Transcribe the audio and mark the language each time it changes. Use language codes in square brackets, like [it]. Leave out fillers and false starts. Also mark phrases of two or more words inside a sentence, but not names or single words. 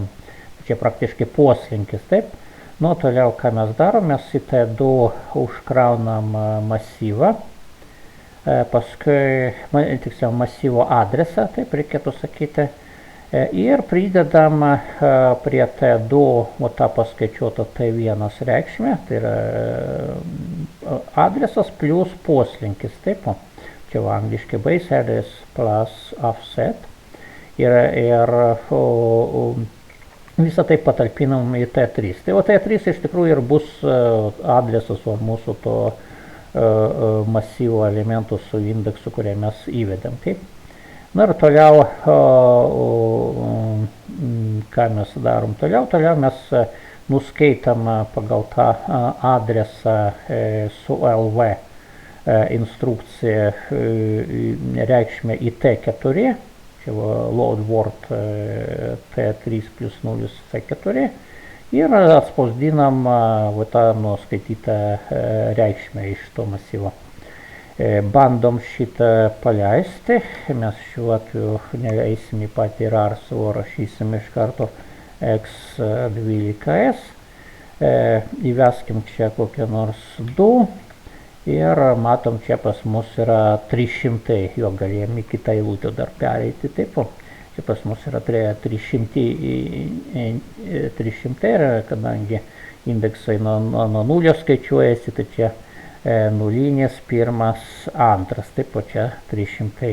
[lt] Čia praktiškai poslinkis, taip. Toliau, ką mes darom, mes į T2 užkraunam masyvą, paskui, tiksliau, masyvo adresą, taip reikėtų sakyti. Ir pridedam prie T2 tą paskaičiuotą T1 reikšmę, tai yra adresas plus poslinkis, taip, čia angliškai [en] base address plus offset, [lt] ir visą tai patalpinam į T3. Tai T3 iš tikrųjų ir bus adresas mūsų to masyvo elementų su indeksu, kurią mes įvedėm, taip. Ir toliau, ką mes darom toliau? Toliau mes nuskaitam pagal tą adresą su LV instrukcija reikšmę į T4, čia [en] load word [lt] T3 plus 0 C4, ir atspausdinam tą nuskaitytą reikšmę iš to masyvo. Bandom šitą paleisti, mes šiuo atveju neleisim į patį RAR, o rašysim iš karto X12S, įveskim čia kokią nors 2 ir matom, čia pas mus yra 300, jo galėjom į kitą eilutę dar pereiti, taip, čia pas mus yra 300 ir kadangi indeksai nuo 0 skaičiuojasi, tai čia 0, 1, 2, taip, o čia 300.